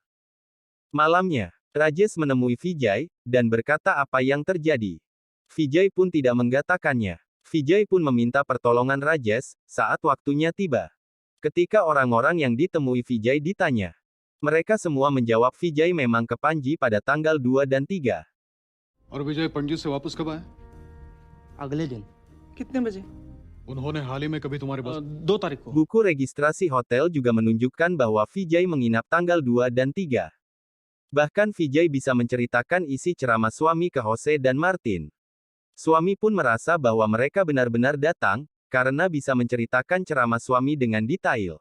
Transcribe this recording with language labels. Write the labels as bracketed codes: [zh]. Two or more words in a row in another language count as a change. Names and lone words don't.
[id] Malamnya, Rajesh menemui Vijay, dan berkata apa yang terjadi. Vijay pun tidak mengatakannya. Vijay pun meminta pertolongan Rajesh, saat waktunya tiba. Ketika orang-orang yang ditemui Vijay ditanya, mereka semua menjawab Vijay memang ke Panji pada tanggal 2 dan 3. [hi] और विजय पणजी से वापस कब आए? अगले दिन कितने बजे? उन्होंने हाल ही में कभी तुम्हारे पास 2 तारीख को। [id] Buku registrasi hotel juga menunjukkan bahwa Vijay menginap tanggal 2 dan 3. Bahkan Vijay bisa menceritakan isi ceramah suami ke Jose dan Martin. Suami pun merasa bahwa mereka benar-benar datang, karena bisa menceritakan ceramah suami dengan detail.